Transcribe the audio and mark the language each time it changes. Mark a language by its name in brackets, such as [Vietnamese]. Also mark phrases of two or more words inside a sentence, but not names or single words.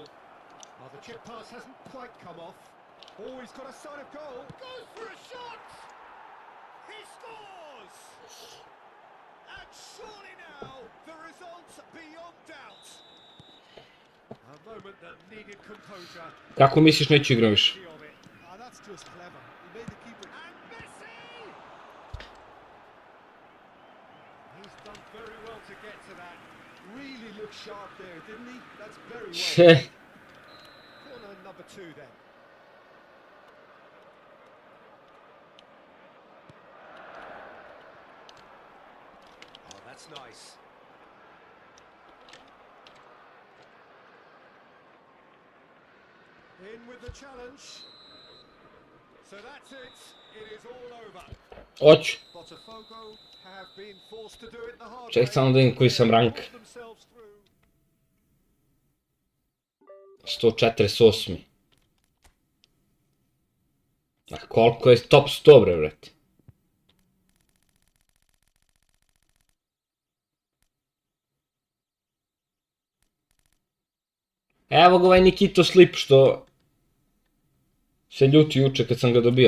[English] Well, the chip pass hasn't quite come off. Oh, he's got a sign of goal. Goes for a shot! He scores! And surely now, the result's beyond doubt. A moment that needed composure. [Serbian] Kako misliš neću igram više? [English] Of it. That's just clever. He made the keeper. And Messi! He's done very well to get to that. Really looked sharp there, didn't he? That's very well. Corner number 2 then. Oh, that's nice. In with the challenge. So that's it. It is all over. [Serbian] Hoću. [English] Botafogo have been forced to do it the hard [Serbian] Ček [English] way. [Serbian] samo da vidim koji sam rank. [English] Themselves through. [Serbian] 148. A koliko je top 100 bre, brate? Evo ga ovaj Nikito Slip što se ljuti juče kad sam ga dobio.